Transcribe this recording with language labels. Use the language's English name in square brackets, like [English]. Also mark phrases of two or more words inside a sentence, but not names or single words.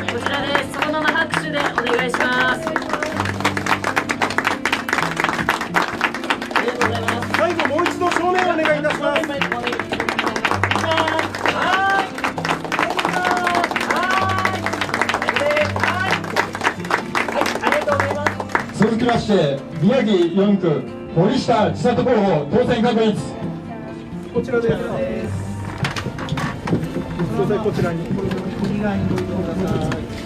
[Japanese] こちらです。そのまま拍手でお願いします。ありがとうございます。最後もう一度正面お願いいたします。続きまして宮城4区森下千里候補当選確実。こちらです。総裁こちらに。右側にご移動ください。